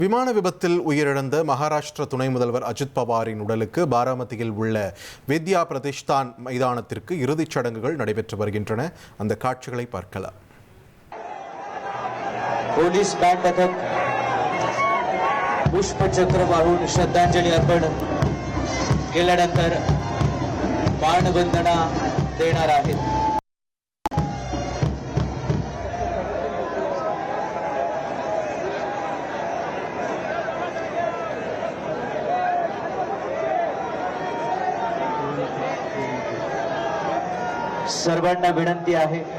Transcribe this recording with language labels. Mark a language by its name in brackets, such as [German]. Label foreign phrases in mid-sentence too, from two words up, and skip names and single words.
[Tamil] விமான விபத்தில் உயிரிழந்த மகாராஷ்டிர துணை முதல்வர் அஜித் பவாரின் உடலுக்கு பாராமதியில் உள்ள வித்யா பிரதிஷ்தான் மைதானத்திற்கு இறுதிச் சடங்குகள் நடைபெற்று வருகின்றன. அந்த காட்சிகளை பார்க்கலாம். [Marathi] पोलीस बँड पथक पुष्पचक्र वाहून श्रद्धांजली अर्पण केल्यानंतर मानवंदना देणार आहेत. सर्वांना विनंती आहे